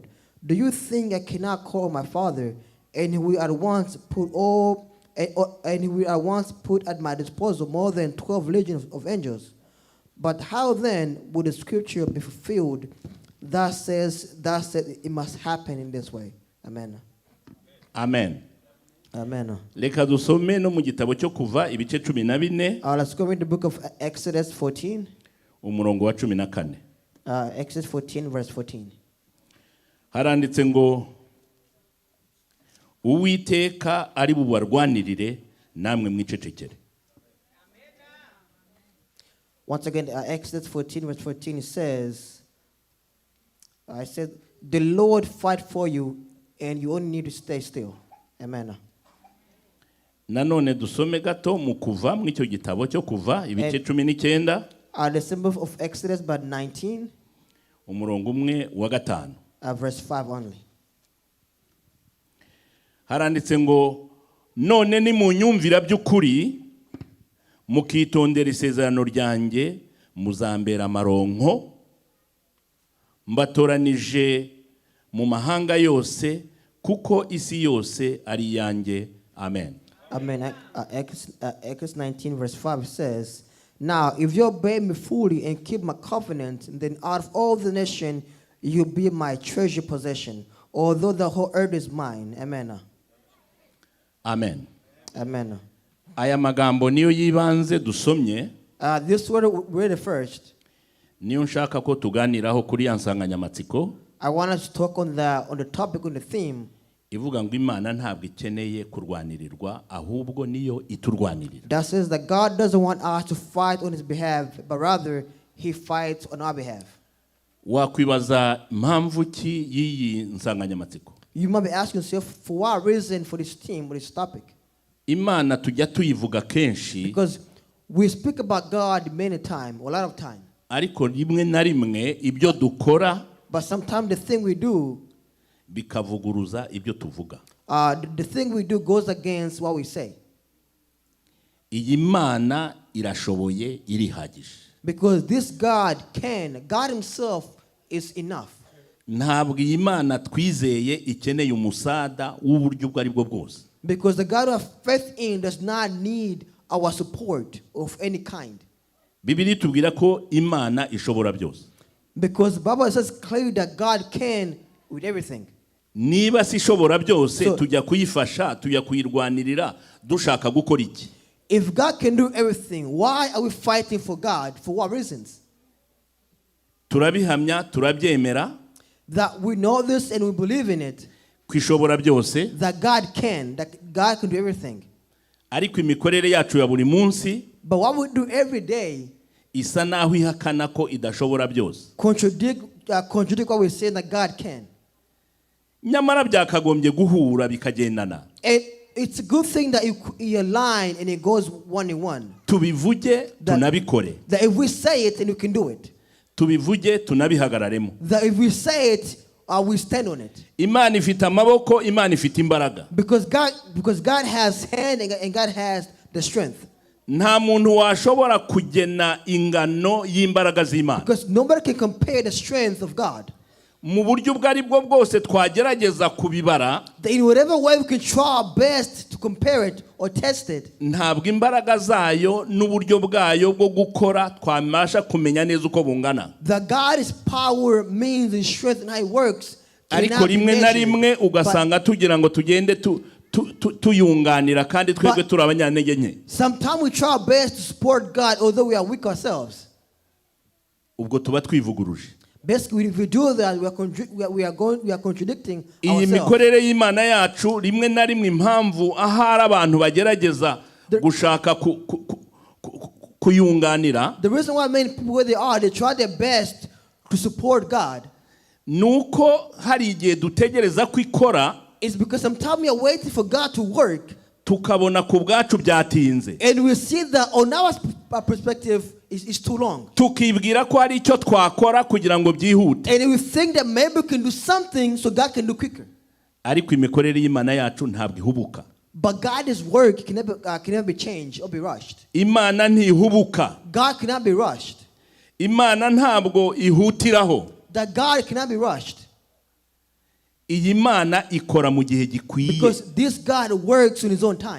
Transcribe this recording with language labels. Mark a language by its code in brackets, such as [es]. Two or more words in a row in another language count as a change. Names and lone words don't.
[en] Do you think I cannot call my Father, and he will at once put at my disposal more than 12 legions of angels? But how then would the scripture be fulfilled that says it must happen in this way? Amen. Amen. Amen. [rw] Reka dusome no mu gitabo cyo kuva ibice 14. [en] Let's go read the book of Exodus 14. [rw] Umurongo wa 14. [en] Exodus 14 verse 14. [rw] Haranditse ngo Uwiteka ari bubarwanirire namwe mwicecekere. [en] Once again, Exodus 14 verse 14 says, I said, the Lord fight for you and you only need to stay still. Amen. [rw] Nanone dusome gato mu kuva mu icyo gitabo cyo kuva ibice 19. [en] The symbol of Exodus but 19. [rw] Umurongo umwe wa 5. [en] Verse 5 only. [rw] Haranditse ngo none ni mu nyumvira by'ukuri mukitondera isezerano ryanjye muzambera amaronko mbatoranije mu mahanga yose kuko isi yose ari yanjye. Amen. Amen. [en] Exodus 19 verse 5 says, now if you obey me fully and keep my covenant, then out of all the nation you'll be my treasure possession, although the whole earth is mine. Amen. Amen. Amen. [rw] Aya magambo niyo yibanze dusomye. [en] This word we read first. [rw] Niyo nshaka ko tuganiraho kuri ya nsanganyamatsiko. [en] I want us to talk on the topic, on the theme. [rw] Ivuga ngo Imana ntabwo ikeneye kurwanirirwa ahubwo niyo iturwanirira. [en] That says that God doesn't want us to fight on his behalf, but rather he fights on our behalf. [rw] Wakwibaza impamvu ki yiyi nsanganyamatsiko. [en] You might be asking yourself, for what reason for this theme, for this topic? [rw] Imana tujya tuyivuga kenshi. [en] Because we speak about God many times, a lot of time. [rw] Ariko rimwe na rimwe ibyo dukora, [en] but sometimes the thing we do [rw] bikavuguruza ibyo tuvuga. [en] The thing we do goes against what we say. [rw] Iyi Mana irashoboye irihagije. [en] Because this God himself is enough. [rw] Ntabwo iyi Mana twizeye ikeneye umusada w'uburyo bwo ari bwo bwose. [en] Because the God of faith in does not need our support of any kind. [rw] Bibiri tubwira ko Imana ishobora byose. [en] Because the Bible says clearly that God can with everything. [rw] Niba si ishobora byose tujya kuyifasha, tujya kuyirwanirira dushaka gukora iki? [en] If God can do everything, why are we fighting for God? For what reasons? [rw] Turabihamya, turabyemera. [en] That we know this and we believe in it. [rw] Kwishobora byose. [en] That God can do everything. [rw] Ariko imikorere yacu ya buri munsi, [en] but what we do every day, [rw] isa naho ihakana ko idashobora byose. [en] Contradict what we say that God can. [rw] Nyamara byakagombye guhura bikagendana. [en] And it's a good thing that you align and it goes one in one. [rw] Tubivuge tunabikore. [en] That if we say it, then you can do it. [rw] Tubivuge tunabihagararemo. [en] That if we say it, we stand on it. [rw] Imana ifite amaboko, Imana ifite imbaraga. [en] Because God has hand and God has the strength. [rw] Nta muntu washobora kugena ingano y'imbaraga z'Imana. [en] Because nobody can compare the strength of God. [rw] Mu buryo bwari bwo bwose twagerageza kubibara, [en] in whatever way we can try our best to compare it or test it, [rw] ntabwo imbaraga zayo n'uburyo bwayo bwo gukora twamasha kumenya neza uko bungana. [en] The God's power, means and strength and how it works. [rw] Ariko rimwe na rimwe ugasanga tugira ngo tugende tuyunganira kandi twebwe turi abanyantege nke. [en] Sometimes we try our best to support God although we are weak ourselves. [rw] Ubwo tuba twivuguruje. [en] Basically, if we do that, we are contradicting ourselves. [rw] Iyi mikorere y'Imana yacu rimwe na rimwe impamvu ahari abantu bagerageza gushaka kuyunganira. [en] The reason why many people where they try their best to support God. [rw] Nuko hari igihe dutegereza ko ikora. [en] It's because sometimes we are waiting for God to work. [rw] Tukabona ku bwacu byatinze. [en] And we see that on our perspective, is too long. [rw] tukibwira ko hari icyo twakora kugira ngo byihute, [en] And we think that maybe we can do something so God can do quicker. [rw] ariko imikorere y'Imana yacu ntabwo ihubuka. [en] But God's work can never be changed or be rushed. [rw] Imana ntihubuka. [en] God cannot be rushed. [rw] Imana ntabwo ihutiraho. [en] That God cannot be rushed. [rw] Iyi Mana ikora mu gihe gikwiye. [en] Because this God works in his own time.